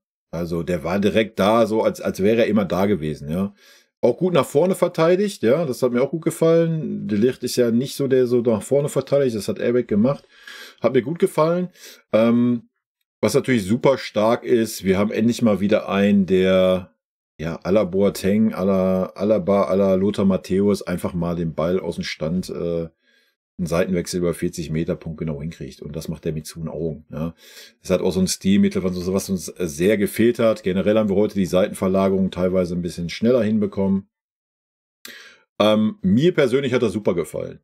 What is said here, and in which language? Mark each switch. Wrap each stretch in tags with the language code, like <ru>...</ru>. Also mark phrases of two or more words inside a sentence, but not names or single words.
<de>Also der war direkt da, so als wäre er immer da gewesen, ja. Auch gut nach vorne verteidigt, ja, das hat mir auch gut gefallen. De Ligt ist ja nicht so, der so nach vorne verteidigt, das hat Eric gemacht. Hat mir gut gefallen. Was natürlich super stark ist, wir haben endlich mal wieder einen, der, ja,</de> <fr>à la</fr> <de>Boateng,</de> <fr>à la</fr> <de>Alaba,</de> <fr>à la</fr> <de>Lothar Matthäus einfach mal den Ball aus dem Stand, einen Seitenwechsel über 40 Meter punktgenau hinkriegt. Und das macht er mit zu den Augen. Ja. Das hat auch so ein Stilmittel, was uns sehr gefehlt hat. Generell haben wir heute die Seitenverlagerung teilweise ein bisschen schneller hinbekommen. Mir persönlich hat das super gefallen.</de>